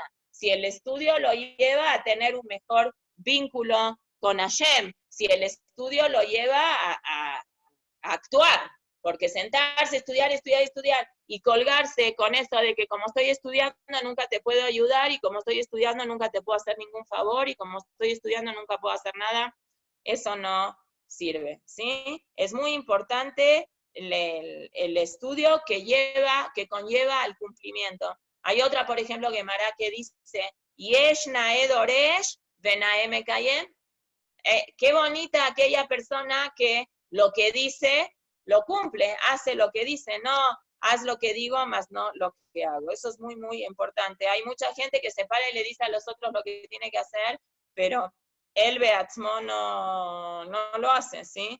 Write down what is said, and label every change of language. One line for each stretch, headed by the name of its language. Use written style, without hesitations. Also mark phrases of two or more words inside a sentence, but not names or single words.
Spanish: si el estudio lo lleva a tener un mejor vínculo con Hashem, si el estudio lo lleva a actuar, porque sentarse, estudiar y colgarse con eso de que como estoy estudiando nunca te puedo ayudar y como estoy estudiando nunca te puedo hacer ningún favor y como estoy estudiando nunca puedo hacer nada, eso no sirve, ¿sí? Es muy importante el estudio que conlleva al cumplimiento. Hay otra, por ejemplo, Gemara que dice,
Hebrew: יש נאה דורש ונאה מקיים.
Spanish: Qué bonita aquella persona que lo que dice lo cumple, hace lo que dice, no haz lo que digo, más no lo que hago. Eso es muy, muy importante. Hay mucha gente que se para y le dice a los otros lo que tiene que hacer, pero él beatzmo no lo hace, ¿sí?